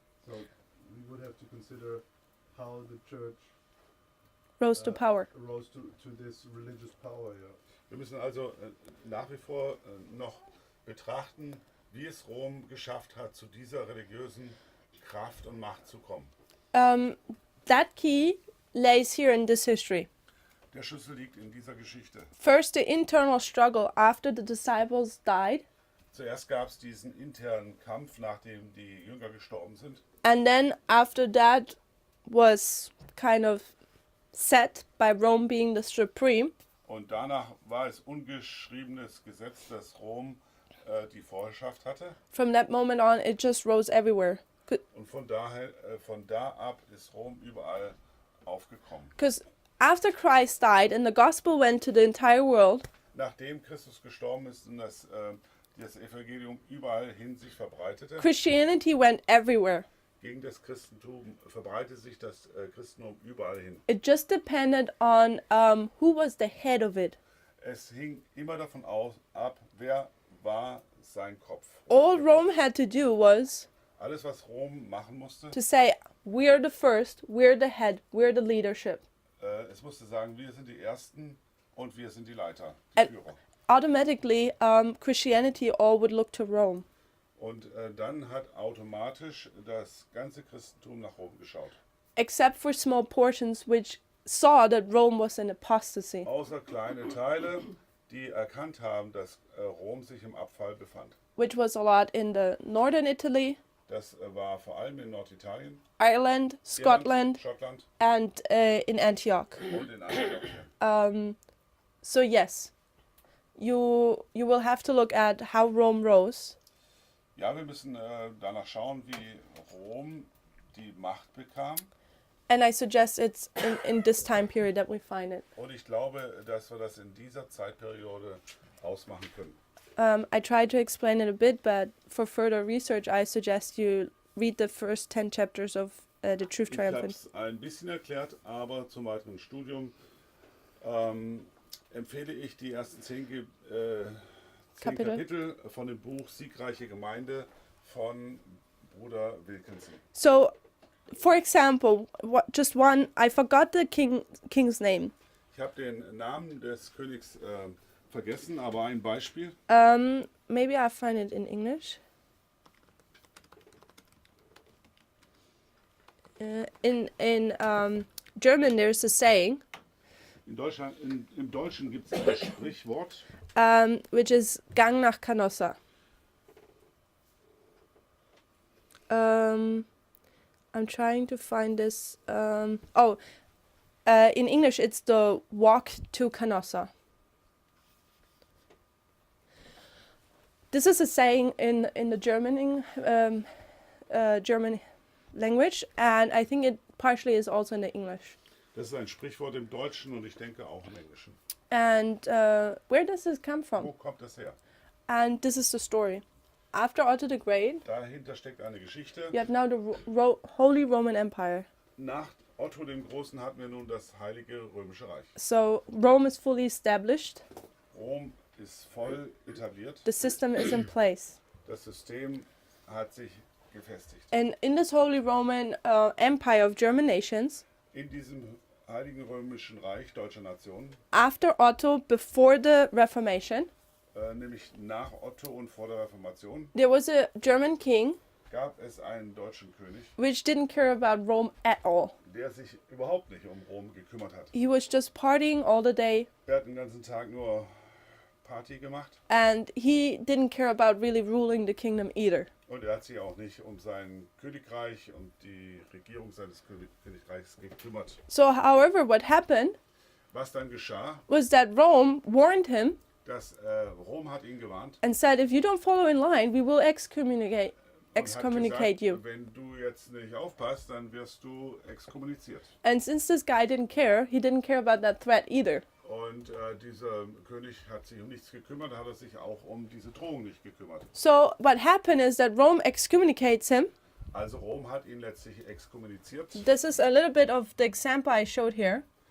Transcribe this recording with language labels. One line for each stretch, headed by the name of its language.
English: So we would have to consider how the church Rose to power. rose to this religious power. Yeah.
German: Wir müssen also nach wie vor noch betrachten, wie es Rom geschafft hat, zu dieser religiösen Kraft und Macht zu kommen.
English: That key lays here in this history.
German: Der Schlüssel liegt in dieser Geschichte.
English: First, the internal struggle after the disciples died,
German: Zuerst gab es diesen internen Kampf, nachdem die Jünger gestorben sind.
English: and then after that was kind of set by Rome being the supreme.
German: Und danach war es ungeschriebenes Gesetz, dass Rom die Vorherrschaft hatte.
English: From that moment on, it just rose everywhere.
German: Und von da ab ist Rom überall aufgekommen.
English: Because after Christ died and the gospel went to the entire world,
German: Nachdem Christus gestorben ist und das Evangelium überall hin sich verbreitete,
English: Christianity went everywhere.
German: gegen das Christentum verbreitete sich das Christentum überall hin.
English: It just depended on who was the head of it.
German: Es hing immer davon ab, wer war sein Kopf.
English: All Rome had to do was
German: Alles, was Rom machen musste,
English: to say, we're the first, we're the head, we're the leadership.
German: es musste sagen, wir sind die Ersten und wir sind die Leiter, die
English: And
German: Führer.
English: automatically, Christianity all would look to Rome.
German: Und dann hat automatisch das ganze Christentum nach Rom geschaut.
English: Except for small portions which saw that Rome was in apostasy.
German: Außer kleine Teile, die erkannt haben, dass Rom sich im Abfall befand.
English: Which was a lot in the northern Italy,
German: Das war vor allem in Norditalien,
English: Ireland, Scotland,
German: Irland, Schottland
English: and in Antioch.
German: und in Antiochien.
English: So yes, you will have to look at how Rome rose.
German: Ja, wir müssen danach schauen, wie Rom die Macht bekam.
English: And I suggest it's in this time period that we find it.
German: Und ich glaube, dass wir das in dieser Zeitperiode ausmachen können.
English: I tried to explain it a bit, but for further research, I suggest you read the first 10 chapters of The Truth
German: Ich habe
English: Triumphant.
German: es ein bisschen erklärt, aber zum weiteren Studium empfehle ich die ersten 10 Kapitel von dem Buch Siegreiche Gemeinde von Bruder Wilkinson.
English: So, for example, just one, I forgot the king's name.
German: Ich habe den Namen des Königs vergessen, aber ein Beispiel.
English: Maybe I'll find it in English. In German, there's a saying,
German: In Deutschland, im Deutschen gibt es ein Sprichwort,
English: which is
German: Gang nach Canossa.
English: I'm trying to find this. In English, it's the walk to Canossa. This is a saying in the German language, and I think it partially is also in the English.
German: das ist ein Sprichwort im Deutschen und ich denke auch im Englischen.
English: And where does this come
German: Wo
English: from?
German: kommt das her?
English: And this is the story. After Otto the Great,
German: Dahinter steckt eine Geschichte.
English: you have now the Holy Roman Empire.
German: Nach Otto dem Großen hatten wir nun das Heilige Römische Reich.
English: So Rome is fully established.
German: Rom ist voll etabliert.
English: The system is in place.
German: Das System hat sich gefestigt.
English: And in this Holy Roman Empire of German nations,
German: In diesem Heiligen Römischen Reich deutscher Nationen,
English: after Otto, before the Reformation,
German: nämlich nach Otto und vor der Reformation,
English: there was a German king
German: gab es einen deutschen König,
English: which didn't care about Rome at all.
German: der sich überhaupt nicht um Rom gekümmert hat.
English: He was just partying all the day,
German: Er hat den ganzen Tag nur Party gemacht
English: and he didn't care about really ruling the kingdom either.
German: und er hat sich auch nicht um sein Königreich und die Regierung seines Königreichs gekümmert.
English: So, however, what happened
German: Was dann geschah,
English: was that Rome warned him
German: dass Rom hat ihn gewarnt
English: and said, if you don't follow in line, we will excommunicate
German: und hat
English: excommunicate
German: gesagt,
English: you.
German: wenn du jetzt nicht aufpasst, dann wirst du exkommuniziert.
English: And since this guy didn't care, he didn't care about that threat either.
German: Und dieser König hat sich um nichts gekümmert, hat er sich auch um diese Drohung nicht gekümmert.
English: So what happened is that Rome excommunicates him.
German: Also Rom hat ihn letztlich exkommuniziert.
English: This is a little bit of the example I showed here.